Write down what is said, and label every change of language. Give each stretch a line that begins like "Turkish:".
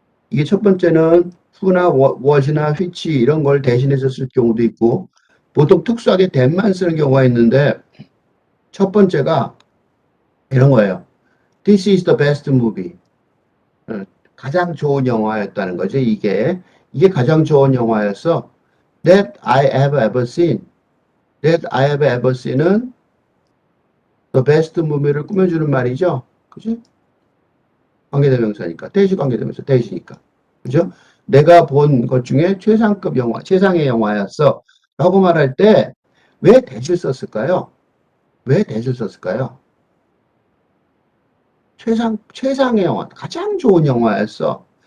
Korean: 이게 첫 번째는 who나 what이나 which 이런 걸 대신해서 쓸 경우도 있고 보통 특수하게 that만 쓰는 경우가 있는데 첫 번째가 이런 거예요.
English: This is the best movie.
Korean: 가장 좋은 영화였다는 거죠. 이게 가장 좋은 영화였어.
English: That I have ever seen. That I have ever seen
Korean: 은 the best movie를 꾸며주는 말이죠. 그지? 관계대명사니까. 대시 관계대명사. 대시니까. 그죠? 내가 본 것 중에 최상급 영화, 최상의 영화였어. 라고 말할 때 왜 대시를 썼을까요? 왜 대시를 썼을까요? 최상의 영화, 가장 좋은 영화였어.